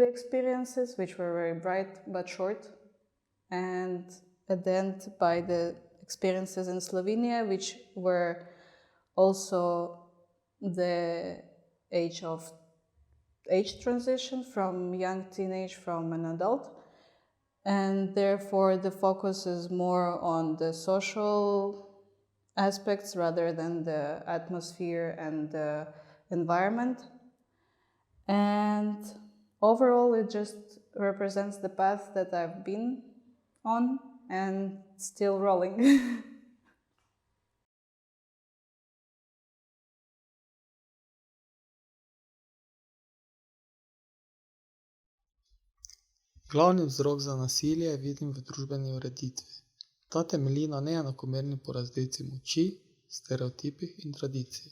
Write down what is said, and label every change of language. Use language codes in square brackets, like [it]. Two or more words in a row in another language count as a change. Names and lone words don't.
[en] experiences, which were very bright but short, and at the end by the experiences in Slovenia, which were also the age transition from young teenage from an adult, and therefore the focus is more on the social aspects rather than the atmosphere and the environment. And overall it just represents the path that I've been on and still rolling. [sl] Glavni vzrok za nasilje vidim v družbeni ureditvi. Ta temelji na neenakomerni porazdelitvi moči, stereotipih in tradiciji.